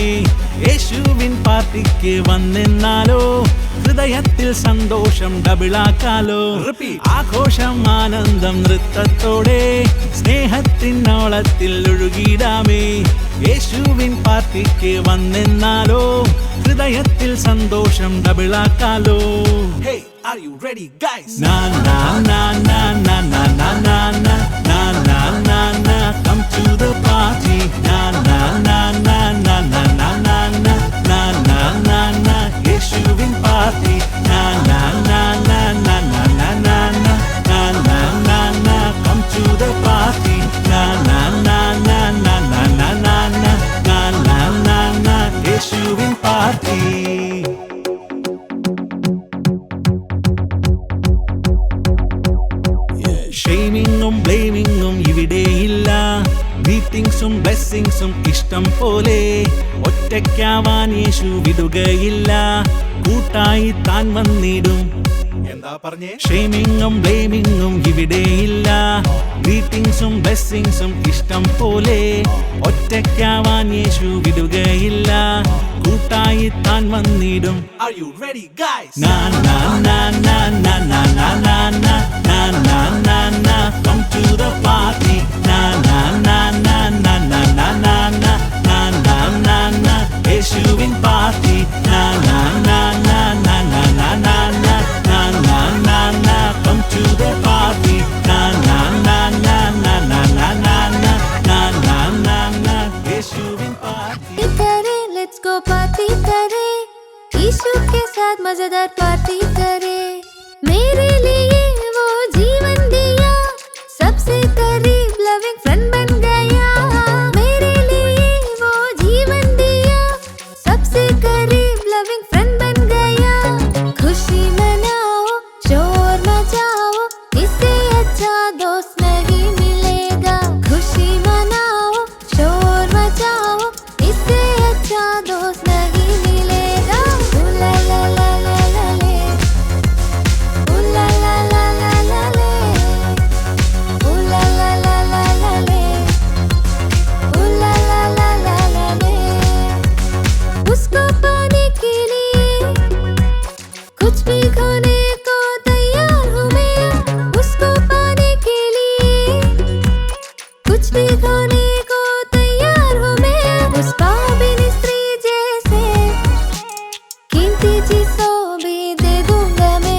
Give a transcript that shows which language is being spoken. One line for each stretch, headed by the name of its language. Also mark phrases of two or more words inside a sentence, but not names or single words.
Malayalam: യേശുവിൻ പാർട്ടിക്ക് വന്നെന്നാലോ, ഹൃദയത്തിൽ സന്തോഷം ഡബിളാക്കാലോ. ആഘോഷം ആനന്ദം നൃത്തത്തോടെ, സ്നേഹത്തിനോളത്തിൽ ഒഴുകിടാമേ. യേശുവിൻ പാർട്ടിക്ക് വന്നെന്നാലോ, ഹൃദയത്തിൽ സന്തോഷം ഡബിളാക്കാലോ.
English: Hey, are you ready guys? Na na na na na na na na na na na na na, come to the party. Na na na na na na na na na na na na na, Yeshuvin party. Na na na na na na na na na na na na na, come to the party. Na na na na na na na na na na na na na, Yeshuvin party.
Malayalam: ഷെയ്മിങ്ങും ബ്ലെയിമിങ്ങും ഇവിടെയില്ല, മീറ്റിംഗ്സും ബ്ലെസ്സിങ്സും ഇഷ്ടം പോലെ. ഒറ്റയ്ക്കാവാൻ യേശു വിടുകയില്ല, കൂട്ടായി താൻ വന്നിടും. എന്താ പറഞ്ഞേ? ഷെയ്മിങ്ങും ബ്ലെയിമിങ്ങും ഇവിടെയില്ല, മീറ്റിംഗ്സും ബ്ലെസ്സിങ്സും ഇഷ്ടം പോലെ. ഒറ്റയ്ക്കാവാൻ യേശു വിടുകയില്ല, കൂട്ടായി താൻ വന്നിടും.
English: Are you ready guys? Na na na na na na na na na na na na na, come to the party. Na na na na na na na na na na na na na, Yeshuvin party. Na na na na na na na na na na na na na, come to the party. Na na na na na na na na na na na na na, Yeshuvin party. Let's go party
Hindi: करे, यीशु के साथ मजेदार पार्टी करे. मेरे लिए वो जीवन दिया, सबसे करीब
English: loving friend
Hindi: बन गया. मेरे लिए वो जीवन दिया, सबसे करीब
English: loving friend
Hindi: बन गया. खुशी मनाओ, शोर मचाओ, इससे अच्छा दोस्त नहीं मिलेगा. खुशी मनाओ, शोर मचाओ, इससे अच्छा दोस्त नहीं मिलेगा. ला ला ला ला ला ले, ला ला ला ला ला ले, ला ला ला ला ला ले, ला ला ला ला ला ले. उसको पाने के लिए कुछ भी खोने को तैयार हूँ मैं. उसको पाने के लिए कुछ भी खोने को तैयार हूँ मैं. उस पापिन स्त्री जैसे कीमती चीज़ों भी दे दूंगा मैं.